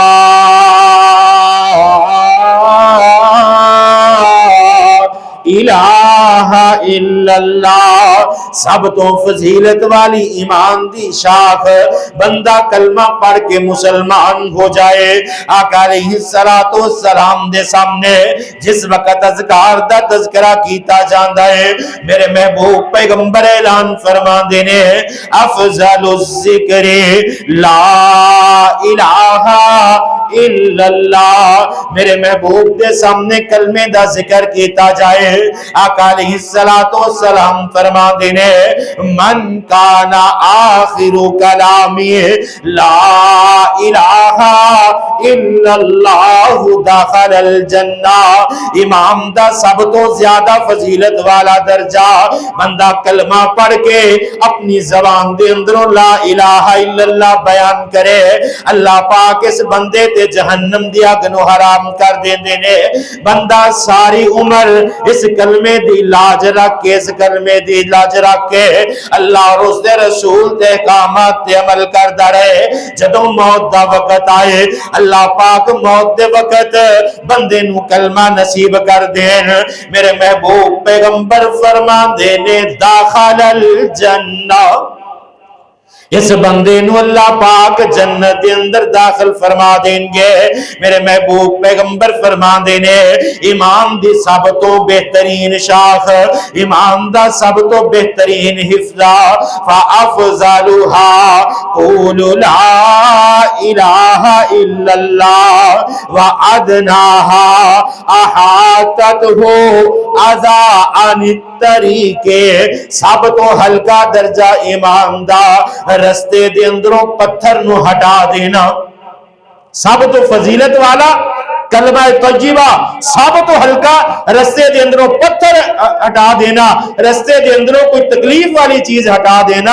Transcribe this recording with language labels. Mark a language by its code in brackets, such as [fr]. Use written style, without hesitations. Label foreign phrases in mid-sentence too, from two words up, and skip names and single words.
[ar] الہ الا اللہ، [pa] سب تو فضیلت والی ایمان دی شاخ بندہ کلمہ پڑھ کے مسلمان ہو جائے۔ آقا علیہ السلام دے سامنے جس وقت اذکار دا تذکرہ کیتا جاندا ہے، میرے محبوب پیغمبر اعلان فرما دینے [ar] افضل الذکر لا الہ الا اللہ، [pa] میرے محبوب دے سامنے کلمے دا ذکر کیتا جائے، آقا علیہ السلام فرما دینے [ar] من کانا آخر کلامی لا الہ الا اللہ داخل الجنہ، [pa] امام دا سب تو زیادہ فضیلت والا درجہ بندہ کلمہ پڑھ کے اپنی زبان دے اندروں [ar] لا الہ الا اللہ [pa] بیان کرے، اللہ پاک اس بندے تے جہنم دی اگ نو حرام کر دیندے نے۔ بندہ ساری عمر اس کلمے دی لاج رکھ کے، اس کلمے دی لاج رکھ کے اللہ اور اس دے رسول دے احکامات تے عمل کردا رہے، جدوں موت دا وقت آئے اللہ پاک موت دے وقت بندے نو کلمہ نصیب کر دین، میرے محبوب پیغمبر فرمان دینے [ar] داخل الجنہ، [pa] اس بندے نو اللہ پاک جنت دے اندر داخل فرما دیں گے۔ میرے محبوب پیغمبر فرما دینے ایمان دی سب تو بہترین شاخ، ایمان دا سب تو بہترین حفظہ [ar] فافضلھا قول لا الہ الا اللہ وادناہا احاطتہ اذى عن الطریق، سب [pa] تو ہلکا درجہ ایمان دا رستے دے اندروں پتھر نو ہٹا دینا، سب تو فضیلت والا کلمہ طیبہ، سب تو ہلکا رستے دے اندروں پتھر ہٹا دینا، رستے دے اندروں کوئی تکلیف والی چیز ہٹا دینا۔